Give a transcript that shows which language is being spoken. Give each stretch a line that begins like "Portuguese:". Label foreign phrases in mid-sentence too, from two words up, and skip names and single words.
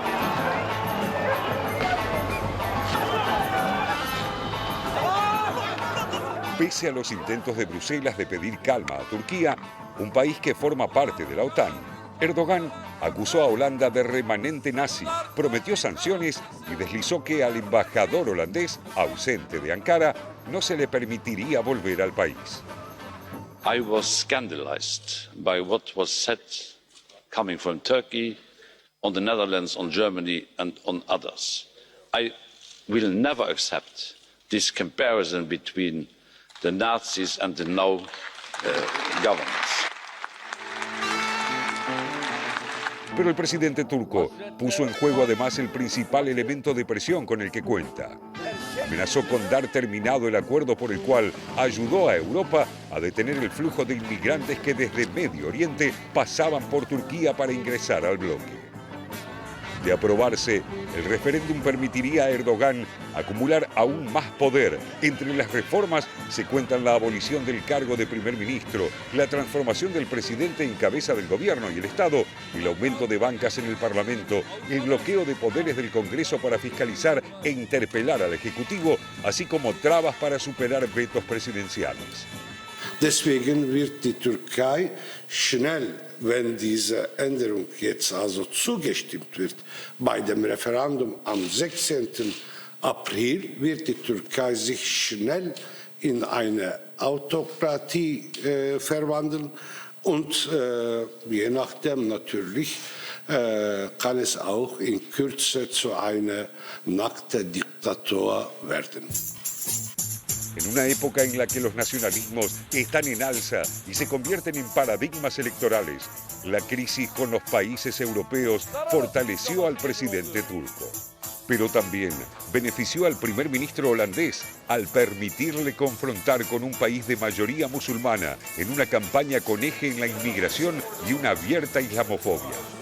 Spanish: Pese a los intentos de Bruselas de pedir calma a Turquía, un país que forma parte de la OTAN, Erdogan acusó a Holanda de remanente nazi, prometió sanciones y deslizó que al embajador holandés, ausente de Ankara, no se le permitiría volver al país.
English: I was scandalized by what was said coming from Turkey, on the Netherlands, on Germany and on others. I will never accept this comparison between the Nazis and the now governments.
Spanish: Pero el presidente turco puso en juego además el principal elemento de presión con el que cuenta. Amenazó con dar terminado el acuerdo por el cual ayudó a Europa a detener el flujo de inmigrantes que desde Medio Oriente pasaban por Turquía para ingresar al bloque. De aprobarse, el referéndum permitiría a Erdogan acumular aún más poder. Entre las reformas se cuentan la abolición del cargo de primer ministro, la transformación del presidente en cabeza del gobierno y el Estado, el aumento de bancas en el Parlamento, el bloqueo de poderes del Congreso para fiscalizar e interpelar al Ejecutivo, así como trabas para superar vetos presidenciales.
German: Deswegen wird die Türkei schnell, wenn diese Änderung jetzt also zugestimmt wird, bei dem Referendum am 16. April wird die Türkei sich schnell in eine Autokratie verwandeln und je nachdem natürlich kann es auch in Kürze zu einer nackten Diktatur werden.
Spanish: En una época en la que los nacionalismos están en alza y se convierten en paradigmas electorales, la crisis con los países europeos fortaleció al presidente turco. Pero también benefició al primer ministro holandés al permitirle confrontar con un país de mayoría musulmana en una campaña con eje en la inmigración y una abierta islamofobia.